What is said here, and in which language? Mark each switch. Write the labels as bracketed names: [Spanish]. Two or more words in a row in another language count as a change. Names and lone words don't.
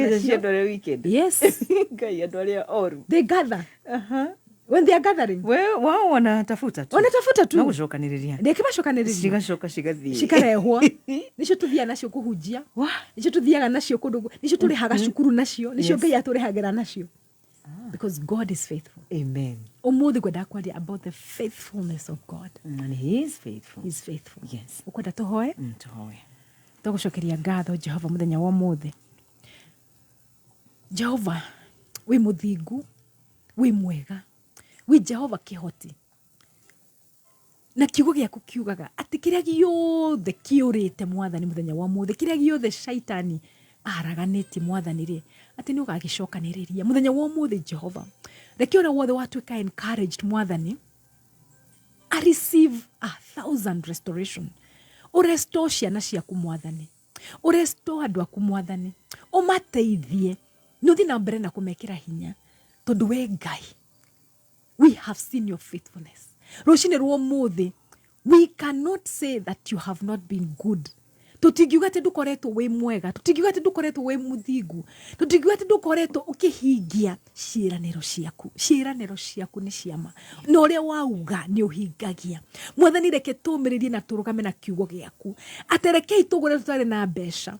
[Kikuyu] nacio cia andu aria wicked. [English] Yes. [Kikuyu] Ngai andu aria oru. [English] They gather. When they are gathering. [Swahili] Wao wanatafuta tu. Wanatafuta tu. [Kikuyu] Na gucokaniriria. Reke macokaniriria. Cigacoka cigathie. Cikarehwo. Nicio tuthia nacio kuhunjia. Nicio tuthiaga nacio kundu. Nicio turihaga cukuru nacio. Nicio Ngai aturihagira nacio. [English] Because God is faithful. Amen. [Kikuyu] Umuthi kwenda kwaria [English] about the faithfulness of God. And he is faithful. He is faithful. Yes. [Kikuyu] Ukwenda tuhoe? Tuhoe. Tugucokeria ngatho Jehova muthenya wa umuthi. Jehova, we muthingu, we mwega. We Jehova kihoti. Na kiugo giaku kiugaga ati kiria giothe kiurite mwathani muthenya wa umuthi, kiria giothe shaitani araganiti mwathani ri ati ni ugagicokaniriria muthenya wa umuthi Jehova. Reke ora wothe watuika encouraged mwathani. [English] I receive 1,000 restoration. [Kikuyu] O restore ciana ciaku mwathani. O restore andu aku mwathani. O mateithie. Nuthi na mbere na kumekira hinya. Tondu we Ngai. [English] We have seen your faithfulness. [Kikuyu] Roshine ruo muthi. [English] We cannot say that you have not been good. [Kikuyu] Tutingiuga ati ndukoretwo we mwega. Tutingiuga ati ndukoretwo we muthingu. Tutingiuga ati ndukoretwo ukihingia ciiraniro ciaku. Ciiraniro ciaku ni ciama. Na uria wauga ni uhingagia. Mwathani reke tumiririe na turugame na kiugo giaku. Atereke itugure tutare na mbeca.